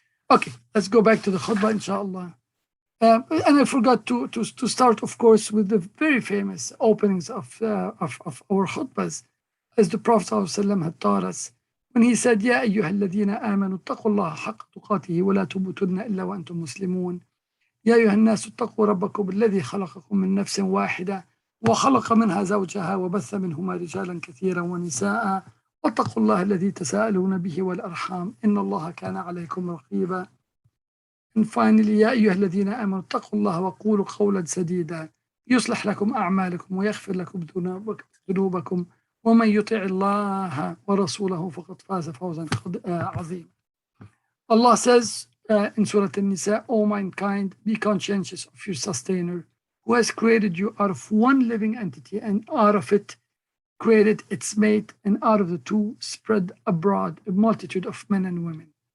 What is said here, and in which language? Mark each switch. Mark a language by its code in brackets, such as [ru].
[en] Okay, let's go back to the khutbah, inshallah. And I forgot to start, of course, with the very famous openings of our khutbahs, as the Prophet ﷺ had taught us, when he said, [ar] "Ya ayyuha alladhina amanu ittaqullaha haqqa tuqatihi wa la tamutunna illa wa antum muslimun. يا أيها الناس اتقوا ربكم الذي خلقكم من نفس واحدة وخلق منها زوجها وبث منهما رجالا كثيرا ونساء واتقوا الله الذي تساءلون به والأرحام إن الله كان عليكم رقيبا." [en] And finally, [ar] يا أيها الذين آمنوا اتقوا الله وقولوا قولا سديدا يصلح لكم أعمالكم ويغفر لكم ذنوبكم ومن يطع الله ورسوله فقد فاز فوزا عظيما. [en] Allah says in Surah An-Nisa, "O mankind, be conscientious of your sustainer, who has created you out of one living entity, and out of it created its mate, and out of the two spread abroad a multitude of men and women.